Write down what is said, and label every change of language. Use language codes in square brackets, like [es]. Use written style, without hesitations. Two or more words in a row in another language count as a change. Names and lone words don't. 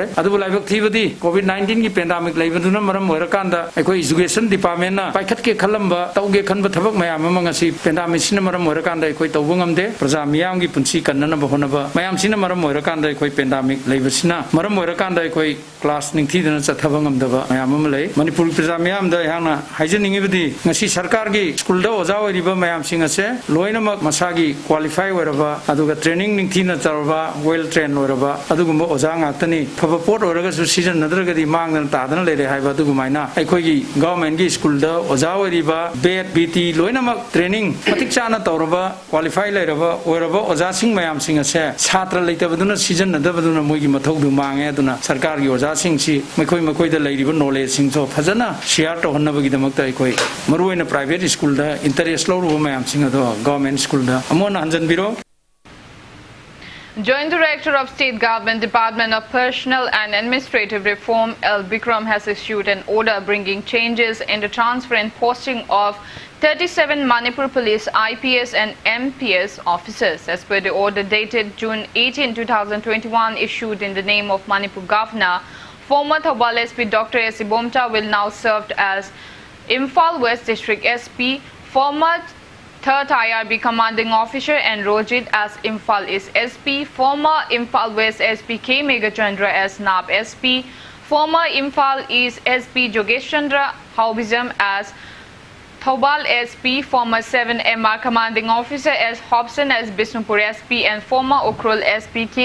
[mni] adu laibak thibadi COVID-19 gi pandemic laibaduna maram horakanda ekoi [en] education department [mni] na paikhat ke khalamba tawge khanba thabak mayam am ngasi pandemic sina maram horakanda ekoi tawbungamde praja miyam gi punchi kannana bahonaba mayam sina maram horakanda ekoi pandemic leibasina maram oirakanda koi class ningthidana chathabangam mayam ama lei Manipur praja mayam da hangna haijeningi bidi ngasi sarkar gi school da oja oiriba mayam sing ase loinamak masagi qualify oiraba aduga training ningthina tarba [en] well trained [mni] oiraba adugumba oja ngaktani phaba pot oiraga su season nadragadi mangna tadana leire haiba adugumaina aikoi gi government gi school da oja oiriba bet bt loinamak training matik chana tawraba qualify leiraba oiraba oja sing mayam sing ase chatra leitabaduna season nadabaduna moigi mathaudu mange aduna sarkar gi oja sing si makoi da leiriba knowledge sing so phajana share to honnabagi damakta aikoi maruina [en] private school [mni] da interest loru mayam sing ado [en] government school [mni] da amona hanjan biro. [en] Joint Director of State Government Department of Personnel and Administrative Reform L. Bikram has issued an order bringing changes in the transfer and posting of 37 Manipur Police IPS and MPS officers. As per the order dated June 18, 2021, issued in the name of Manipur Governor, former Thobal SP Dr. S. Ibethoi will now serve as Imphal West District SP, former 3rd IRB Commanding Officer and Rojit as Imphal East SP, former Imphal West SP K. Megachandra as NAB SP, former Imphal East SP Jogesh Chandra Haubizam as Thobal SP, former 7 MR Commanding Officer as Hobson as Bisnupur SP, and former Ukrul SP K.